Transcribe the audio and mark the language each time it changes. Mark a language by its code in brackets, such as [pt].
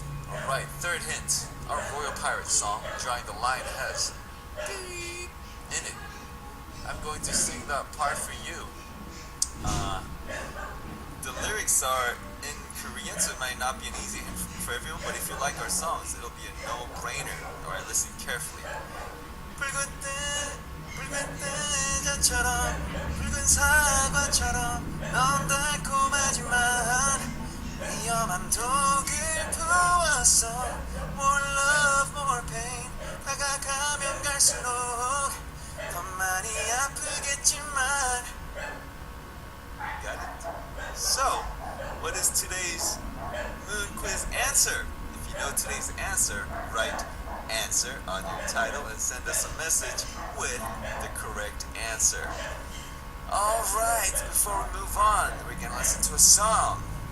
[en] Alright, third hint. Our Royal Pirate song, Drawing the Line, has beep in it. I'm going to sing that part for you. The lyrics are in Korean, so it might not be an easy hint for everyone, but if you like our songs, it'll be a no-brainer. Alright, listen carefully. [ko] 붉은 대자처럼 붉은 사과처럼 넌 달콤하지만 위험한 독을 부었어. [en] More love, more pain. [ko] 다가가면 갈수록 더 많이 아프겠지만. [en] Got it? So, what is today's Moon Quiz answer? If you know today's answer, write answer on your title and send us a message with the correct answer. Alright, before we move on, we're gonna listen to a song.